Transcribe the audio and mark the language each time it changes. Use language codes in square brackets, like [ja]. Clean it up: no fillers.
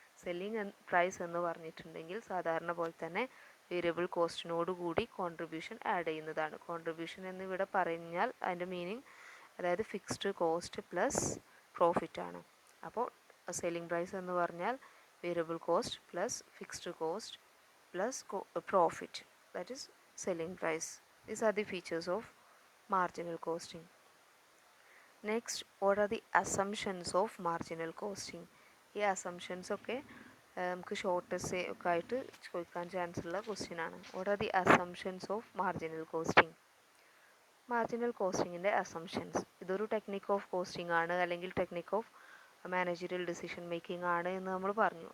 [ml] Selling price എന്ന് പറഞ്ഞിട്ടുണ്ടെങ്കിൽ സാധാരണ പോലെ തന്നെ വേരിയബിൾ കോസ്റ്റിനോട് കൂടി കോൺട്രിബ്യൂഷൻ ആഡ് ചെയ്യുന്നതാണ്. കോൺട്രിബ്യൂഷൻ എന്നിവിടെ പറഞ്ഞാൽ അതിൻ്റെ മീനിങ് അതായത് ഫിക്സ്ഡ് കോസ്റ്റ് പ്ലസ് പ്രോഫിറ്റ് ആണ്. അപ്പോൾ സെല്ലിംഗ് പ്രൈസ് എന്ന് പറഞ്ഞാൽ variable cost plus fixed cost plus profit, [en] that is selling price. These are the features of marginal costing. Next, what are the assumptions of marginal costing? [ml] ഈ assumptions ഒക്കെ നമുക്ക് short essay ഒക്കെ ആയിട്ട് ചോദിക്കാൻ chance ഉള്ള question ആണ്. [en] What are the assumptions of marginal costing? [ml] Marginal കോസ്റ്റിങ്ങിൻ്റെ assumptions, ഇതൊരു technique of costing ആണ് അല്ലെങ്കിൽ technique of managerial decision making ആണ് എന്ന് നമ്മൾ പറഞ്ഞു.